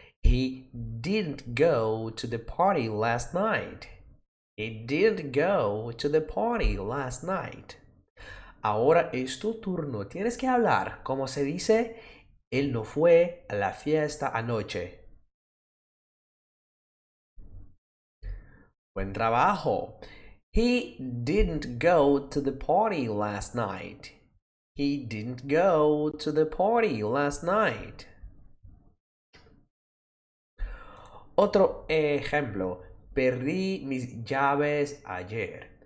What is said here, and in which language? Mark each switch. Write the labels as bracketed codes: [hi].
[en] He didn't go to the party last night. He didn't go to the party last night. [es] Ahora es tu turno. Tienes que hablar. Como se dice, él no fue a la fiesta anoche. Buen trabajo. [en] He didn't go to the party last night. He didn't go to the party last night. [es] Otro ejemplo. Perdí mis llaves ayer.